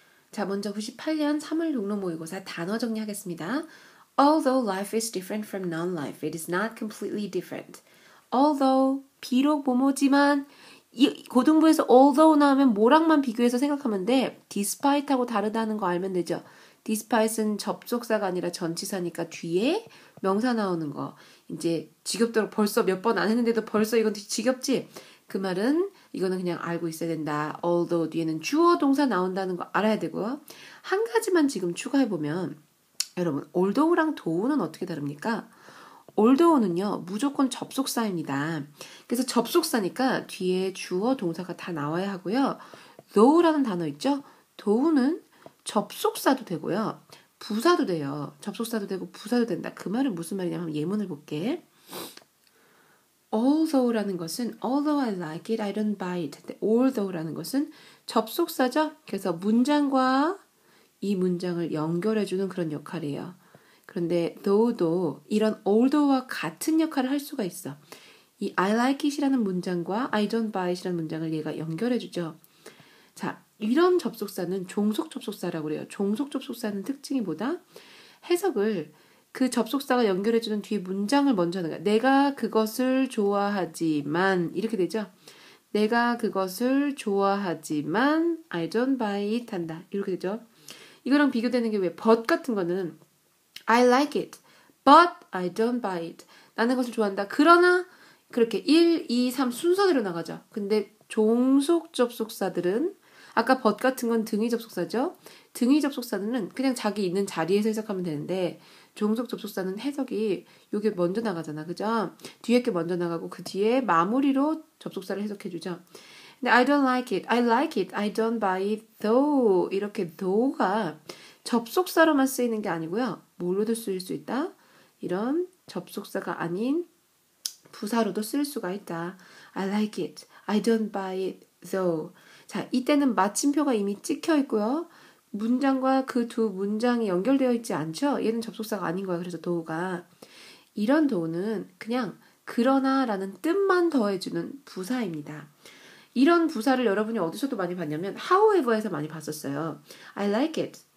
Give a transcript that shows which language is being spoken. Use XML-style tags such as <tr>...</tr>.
<ko>자, 먼저 98년 3월 종로 모의고사 단어 정리하겠습니다.</ko> <en>Although life is different from non-life, it is not completely different.</en> <ko>Although, 비록 뭐뭐지만, 이 고등부에서 although 나오면 뭐랑만 비교해서 생각하면 돼. despite하고 다르다는 거 알면 되죠. despite은 접속사가 아니라 전치사니까 뒤에 명사 나오는 거. 이제 지겹도록 벌써 몇 번 안 했는데도 벌써 이건 지겹지? 그 말은 이거는 그냥 알고 있어야 된다. although 뒤에는 주어 동사 나온다는 거 알아야 되고요. 한 가지만 지금 추가해보면 여러분 although랑 though는 어떻게 다릅니까? although는요 무조건 접속사입니다. 그래서 접속사니까 뒤에 주어 동사가 다 나와야 하고요. though라는 단어 있죠? though는 접속사도 되고요. 부사도 돼요. 접속사도 되고 부사도 된다. 그 말은 무슨 말이냐면 예문을 볼게.</ko> <en>Although</en> <ko>라는 것은</ko> <en>although I like it, I don't buy it.</en> <ko>although라는 것은 접속사죠. 그래서 문장과 이 문장을 연결해주는 그런 역할이에요. 그런데 though도 이런 although와 같은 역할을 할 수가 있어. 이 I like it이라는 문장과 I don't buy it이라는 문장을 얘가 연결해주죠. 자, 이런 접속사는 종속 접속사라고 그래요. 종속 접속사는 특징이 뭐다? 해석을 그 접속사가 연결해주는 뒤에 문장을 먼저 하는 거야. 내가 그것을 좋아하지만 이렇게 되죠. 내가 그것을 좋아하지만</ko> <en>I don't buy it</en> <ko>한다. 이렇게 되죠. 이거랑 비교되는 게 왜?</ko> <en>but</en> <ko>같은 거는</ko> <en>I like it, but I don't buy it.</en> <ko>나는 그것을 좋아한다. 그러나 그렇게 1, 2, 3 순서대로 나가죠. 근데 종속 접속사들은 아까 but 같은 건 등위 접속사죠. 등위 접속사는 그냥 자기 있는 자리에서 해석하면 되는데 종속 접속사는 해석이 요게 먼저 나가잖아. 그죠? 뒤에 게 먼저 나가고 그 뒤에 마무리로 접속사를 해석해주죠.</ko> <en>근데 I don't like it, I like it, I don't buy it, though</en> <ko>이렇게 though가 접속사로만 쓰이는 게 아니고요. 뭘로도 쓰일 수 있다? 이런 접속사가 아닌 부사로도 쓸 수가 있다.</ko> <en>I like it, I don't buy it, though.</en> <ko>자, 이때는 마침표가 이미 찍혀 있고요. 문장과 그 두 문장이 연결되어 있지 않죠? 얘는 접속사가 아닌 거야. 그래서 though가. 이런 though는 그냥 그러나라는 뜻만 더해주는 부사입니다. 이런 부사를 여러분이 어디서도 많이 봤냐면 however에서 많이 봤었어요.</ko> <en>I like it.</en>